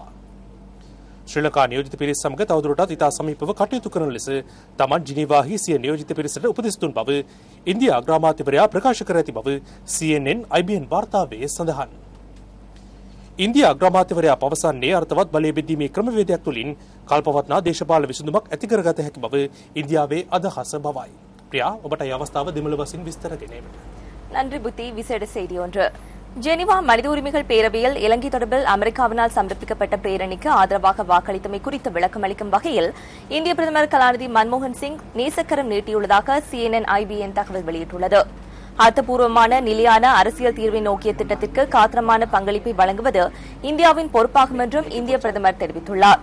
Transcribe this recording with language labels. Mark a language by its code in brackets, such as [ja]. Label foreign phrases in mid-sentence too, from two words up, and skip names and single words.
[si] ශ්‍රී ලංකා නියෝජිත පිරිස සමග තවදුරටත් ඉතා සමීපව කටයුතු කරන ලෙස තමන් ජිනීවාහි සිය නියෝජිත පිරිසට උපදෙස් දුන් බව ඉන්දියා අග්‍රාමාත්‍යවරයා ප්‍රකාශ කර ඇති බව CNN IBN වාර්තාවේ සඳහන්. ඉන්දියා අග්‍රාමාත්‍යවරයා පවසන්නේ අර්ථවත් බලය බෙදීමේ ක්‍රමවේදයක් තුළින් කල්පවත්නා දේශපාලන විසඳුමක් ඇති කරගත හැකි බව ඉන්දියාවේ අදහස බවයි. பிரியா, ඔබට අවස්ථාව දෙමළ වශයෙන් විස්තර දෙන්නට. [ta] நன்றி புத்தி. விசேட செய்தி ஒன்று. ஜெனீவா மனித உரிமைகள் பேரவையில் இலங்கை தொடர்பில் அமெரிக்காவினால் சமர்ப்பிக்கப்பட்ட பிரேரணிக்கு ஆதரவாக வாக்களித்தமை குறித்து விளக்கம் அளிக்கும் வகையில் இந்திய பிரதமர் கலாநிதி மன்மோகன் சிங் நேசக்கரம் நீட்டியுள்ளதாக CNN-IBN தகவல் வெளியிட்டுள்ளது. அர்த்தபூர்வமான நிலையான அரசியல் தீர்வை நோக்கிய திட்டத்திற்கு காத்திரமான பங்களிப்பை வழங்குவது இந்தியாவின் பொறுப்பாகும் என்றும் இந்திய பிரதமர் தெரிவித்துள்ளார்.